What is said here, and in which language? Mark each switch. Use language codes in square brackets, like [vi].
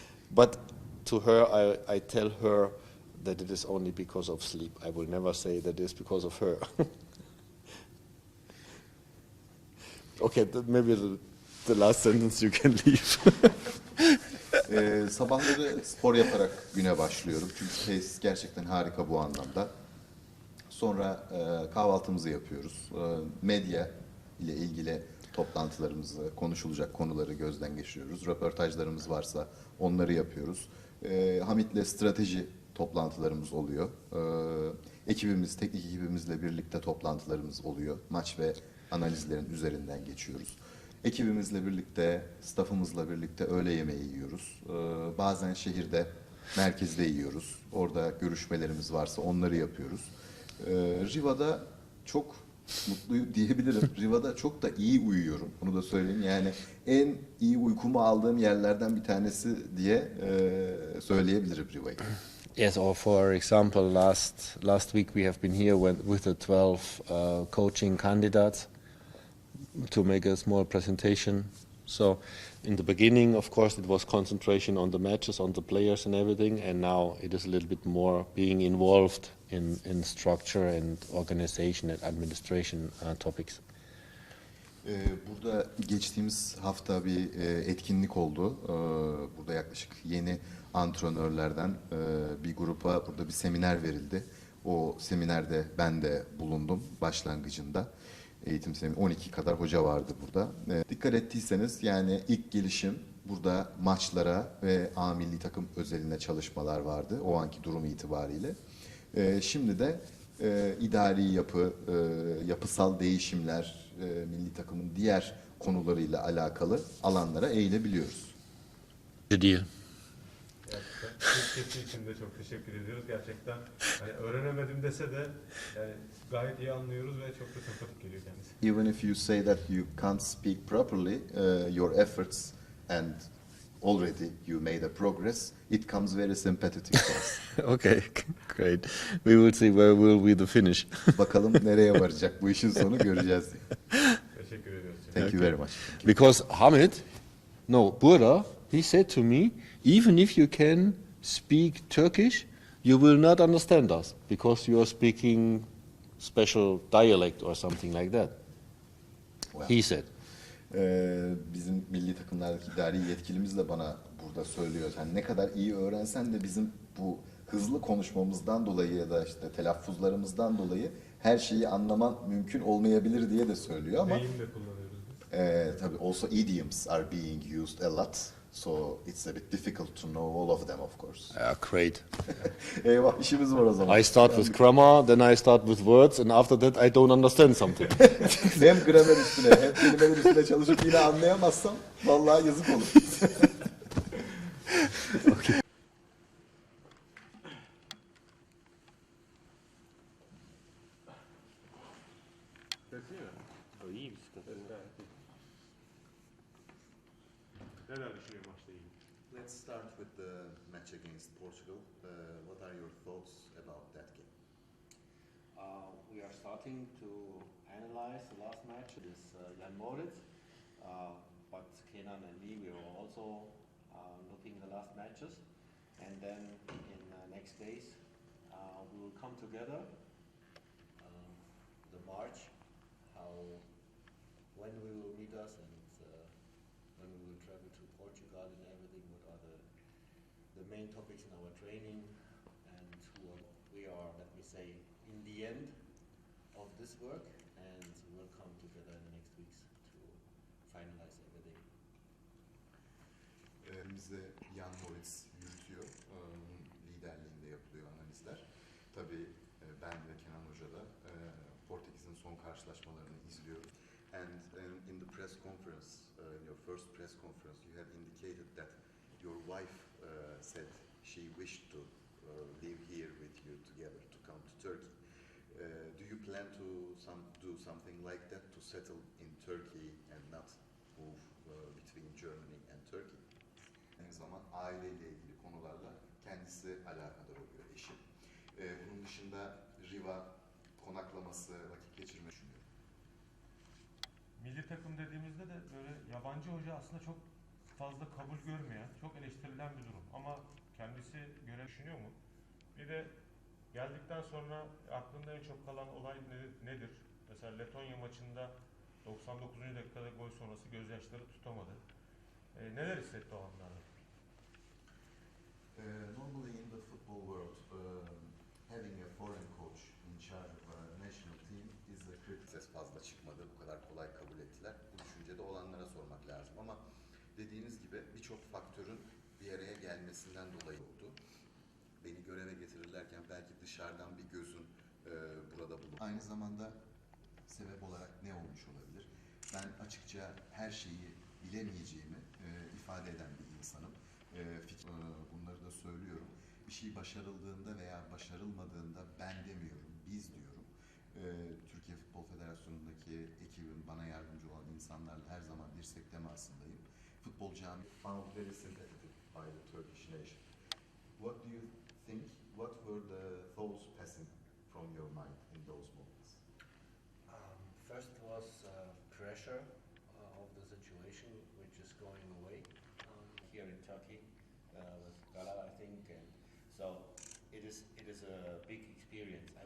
[en] But to her, I tell her that it is only because of sleep. I will never say that it is because of her. Okay, maybe the last sentence you can leave. [tr] Sabahları spor yaparak güne başlıyorum. Çünkü tesis gerçekten harika bu anlamda. Sonra kahvaltımızı yapıyoruz. Medya ile ilgili toplantılarımızı, konuşulacak konuları gözden geçiriyoruz. Röportajlarımız varsa onları yapıyoruz. Hamit'le strateji toplantılarımız oluyor. Ekibimiz, teknik ekibimizle birlikte toplantılarımız oluyor. Maç ve analizlerin üzerinden geçiyoruz. Ekibimizle birlikte, staffımızla birlikte öğle yemeği yiyoruz. Bazen şehirde, merkezde yiyoruz. Orada görüşmelerimiz varsa onları yapıyoruz. Riva'da çok mutluyum diyebilirim. Riva'da çok da iyi uyuyorum. Bunu da söyleyeyim. Yani en iyi uykumu aldığım yerlerden bir tanesi diye söyleyebilirim Riva'yı. [en] Yes, or for example, last week we have been here with the 12 coaching candidates to make a small presentation. So in the beginning, of course, it was concentration on the matches, on the players and everything, and now it is a little bit more being involved in structure and organization and administration topics. [tr] Burada geçtiğimiz hafta bir etkinlik oldu. Burada yaklaşık yeni antrenörlerden bir grupa burada bir seminer verildi. O seminerde ben de bulundum başlangıcında. Eğitim semineri 12 kadar hoca vardı burada. Dikkat ettiyseniz yani ilk gelişim burada maçlara ve A milli takım özeline çalışmalar vardı o anki durum itibariyle. Şimdi de idari yapı, yapısal değişimler, milli takımın diğer konularıyla alakalı alanlara eğilebiliyoruz. [en] Deal. [tr] Gerçekten için de çok teşekkür ediyoruz. Gerçekten hani öğrenemedim dese de yani gayet iyi anlıyoruz ve çok da sempatik geliyor kendisi. [en] Even if you say that you can't speak properly, your efforts and already you made a progress, it comes very sympathetic to us. Okay, great. We will see where will be the finish. [tr] Bakalım nereye varacak bu işin sonu göreceğiz. Teşekkür ediyoruz. [en] Thank you very much. Because Hamid, no, Burda, He said to me, even if you can speak Turkish, you will not understand us because you are speaking special dialect or something like that. Well, He said. [tr] Bizim milli takımlardaki idari yetkilimiz de bana burada söylüyor. Yani ne kadar iyi öğrensen de bizim bu hızlı konuşmamızdan dolayı ya da işte telaffuzlarımızdan dolayı her şeyi anlaman mümkün olmayabilir diye de söylüyor ama Deyim de kullanıyoruz biz. [en] tabii also idioms are being used a lot. So it's a bit difficult to know all of them, of course. Great. [tr] Eyvah, işimiz var o zaman. [en] I start with grammar, then I start with words, and after that I don't understand something. [tr] Hem gramer üstüne hem kelimeler üstüne çalışıp yine anlayamazsam vallahi yazık olur. İyi bir sıkıntı. Neler düşünüyor maçla ilgili? [en] Let's start with the match against Portugal. What are your thoughts about that game? We are starting to analyze the last match. It is Jan Moritz, but Kenan and me, we were also looking at the last matches. And then in the next days, we will come together, the March, when we will meet us and when we will travel to Portugal and everything, what are the main topics in our training and we are, let me say, in the end of this work, and we'll come together in the next weeks to finalize everything. [tr] Bize Jan Moritz yürütüyor. Liderliğinde yapılıyor analizler. Tabii ben ve Kenan Hoca da Portekiz'in son karşılaşmalarını izliyoruz. [en] And in the press conference, in your first press conference, you had indicated that your wife said she wished to live here with you together, to come to Turkey. Do you plan to do something like that, to settle in Turkey and not move between Germany and Turkey? [tr] Aynı zaman aileyle ilgili konularla kendisi alakadar oluyor eşim. Bunun dışında Riva konaklaması, vakit geçirme düşünüyorum. Milli takım dediğimizde de böyle yabancı hoca aslında çok fazla kabul görmeyen, çok eleştirilen bir durum. Ama kendisi göre düşünüyor mu? Bir de geldikten sonra aklında en çok kalan olay nedir? Mesela Letonya maçında 99. dakikada gol sonrası gözyaşları tutamadı. Neler hissetti o anlarda? [en] Normally in the football world, having a foreign coach in charge of a national team is a critical. [tr] Ses fazla çıkmadı, bu kadar kolay kabul ettiler. Bu düşüncede olanlara sormak lazım ama dediğiniz gibi birçok faktörün bir araya gelmesinden dolayı oldu. Beni göreve getirirlerken belki dışarıdan bir gözün burada bulundu. Aynı zamanda sebep olarak ne olmuş olabilir? Ben açıkça her şeyi bilemeyeceğimi ifade eden bir insanım. Bunları da söylüyorum. Bir şey başarıldığında veya başarılmadığında ben demiyorum, biz diyorum. Türkiye Futbol Federasyonu'ndaki ekibim, bana yardımcı olan insanlarla her zaman dirsek temasındayım. Futbol camii [en] found very sympathetic by the Turkish nation. What do you think? What were the thoughts passing from your mind in those moments? First was pressure of the situation, which is going away here in Turkey with Gala, I think, and so it is a big experience.